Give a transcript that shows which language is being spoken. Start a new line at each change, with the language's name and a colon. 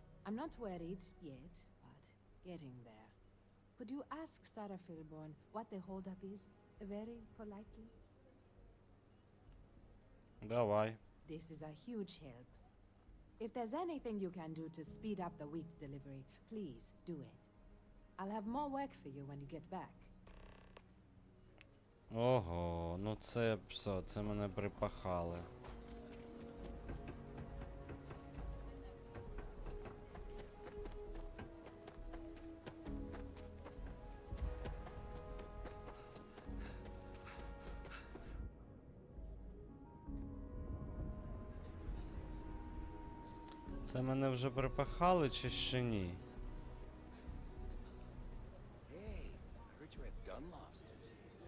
English: I'm not worried yet, but getting there. Could you ask Sarah Philbon what the holdup is, very politely?
Ukrainian: Давай.
English: This is a huge help. If there's anything you can do to speed up the wheat delivery, please do it. I'll have more work for you when you get back.
Ukrainian: Ого, ну це все, це мене припахали. Це мене вже припахали чи ще ні?
English: Hey, I heard you had Dunlop's disease.